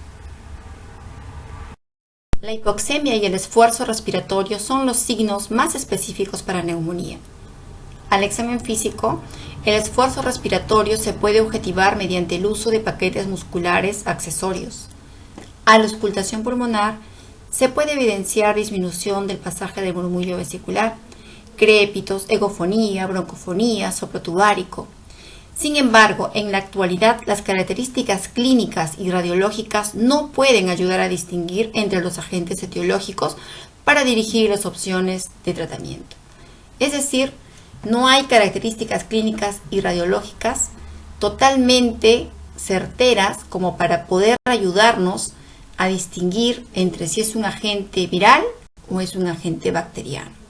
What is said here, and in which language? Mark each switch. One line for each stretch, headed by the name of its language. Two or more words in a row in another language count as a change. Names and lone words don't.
Spanish: La hipoxemia y el esfuerzo respiratorio son los signos más específicos para neumonía. Al examen físico, el esfuerzo respiratorio se puede objetivar mediante el uso de paquetes musculares accesorios. A la auscultación pulmonar se puede evidenciar disminución del pasaje del murmullo vesicular, crépitos, egofonía, broncofonía, soplo tubárico. Sin embargo, en la actualidad, las características clínicas y radiológicas no pueden ayudar a distinguir entre los agentes etiológicos para dirigir las opciones de tratamiento. Es decir, no hay características clínicas y radiológicas totalmente certeras como para poder ayudarnos a distinguir entre si es un agente viral o es un agente bacteriano.